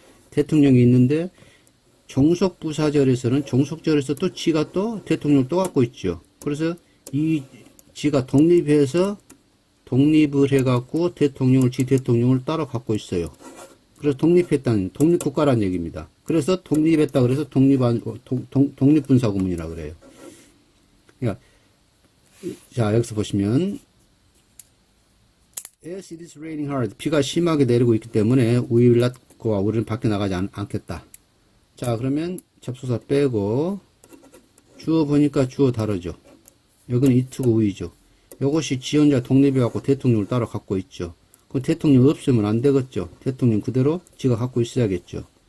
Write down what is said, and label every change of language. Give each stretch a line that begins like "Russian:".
Korean: 대통령이 있는데 종속부사절에서는 종속절에서 또 지가 또 대통령을 또 갖고 있죠. 그래서 이 지가 독립을 해갖고 지 대통령을 따로 갖고 있어요. 그래서 독립국가라는 얘기입니다. 그래서 독립했다 그래서 독립분사구문이라 그래요. 그러니까, 자, 여기서 보시면,
English: As it is raining hard.
Korean: 비가 심하게 내리고 있기 때문에
English: we will not go out.
Korean: 우리는 밖에 나가지 않겠다. 자, 그러면 접속사 빼고 주어 보니까 주어 다르죠. 여기는 it고 we죠. 이것이 지 혼자 독립해갖고 대통령을 따로 갖고 있죠. 그럼 대통령 없으면 안 되겠죠. 대통령 그대로 지가 갖고 있어야겠죠.